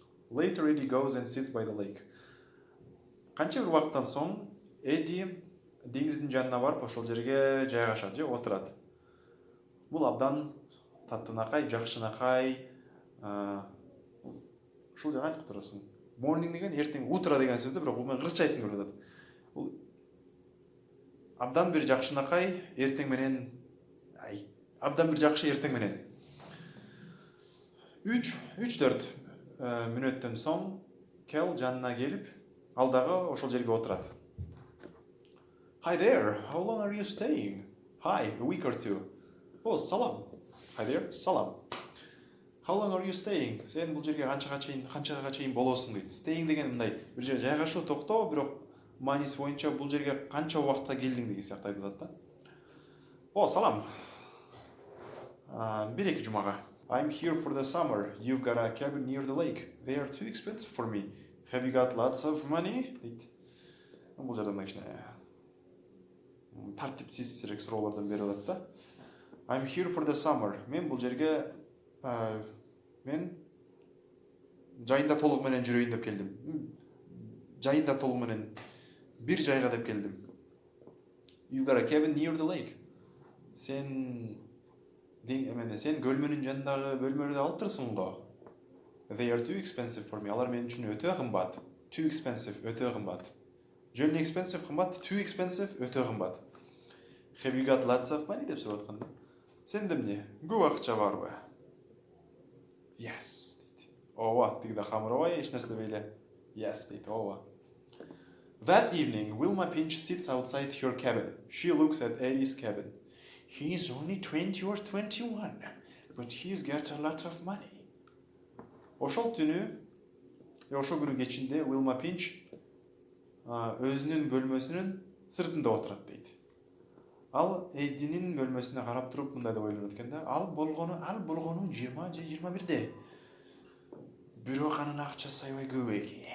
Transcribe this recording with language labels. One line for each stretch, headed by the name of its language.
English: Later, Eddie goes and sits by the lake.
Kyrgyz: Канча бир убакыттан соң, Эдди деңиздин жанына барып, ошол жерге жайгашат же отурат. Бул абдан таттынакай, жакшынакай, ушул жерге кантип турасың? Morning деген эртең, утро деген сөздү, бирок бул мен кыргызча айткым келип атат. Бул абдан бир жакшынакай, эртең менен, абдан бир жакшы эртең менен. 3-4 мүнөттөн соң Kel жанына келип, ал дагы ошол жерге отурат.
English: Hi there, how long are you staying? Hi, a week or two. Oh, salam. Hi there, salam. How long are you staying?
Kyrgyz: Сен бул жерге канчага чейин болосуң дейт. Staying деген мындай бир жерге жайгашуу, токтоо, бирок мааниси боюнча бул жерге канча убакытта келдиң деген сыяктуу айтылат да. О, салам. Бир-эки жумага.
English: I'm here for the summer. You've got a cabin near the lake. They are too expensive for me. Have you got lots of money?
Kyrgyz: дейт. Бул жерде мына кичине тартипсизирээк суроолордон берип атат да.
English: I'm here for the summer.
Kyrgyz: Мен бул жерге мен жайында толук менен жүрөйүн деп келдим. Жайында толук менен бир жайга деп келдим.
English: You've got a cabin near the lake.
Kyrgyz: Сен көлмөнүн жанындагы бөлмөлөрдү алып турсуң го.
English: They are too expensive for me.
Kyrgyz: Алар мен үчүн өтө кымбат.
English: Too expensive,
Kyrgyz: өтө кымбат. Жөн expensive кымбат,
English: too expensive,
Kyrgyz: өтө кымбат.
English: Have you got lots of money
Kyrgyz: деп сурап аткан. Сенде эмне? Көп акча барбы? Yes. Ооба, тиги да камырабай эч нерсе дебейле. Yes дейт. Ооба.
English: That evening, Wilma Pinch sits outside her cabin. She looks at Eddie's cabin. He's only 20 or 21, but he's got a lot of money.
Kyrgyz: Ошол күнү кечинде Wilma Pinch өзүнүн бөлмөсүнүн сыртында отурат дейт. Ал Эддинин бөлмөсүнө карап туруп мындай деп ойлонот экен да. Ал болгону 20 же 21де. Бирок анын акчасы аябай көп экен.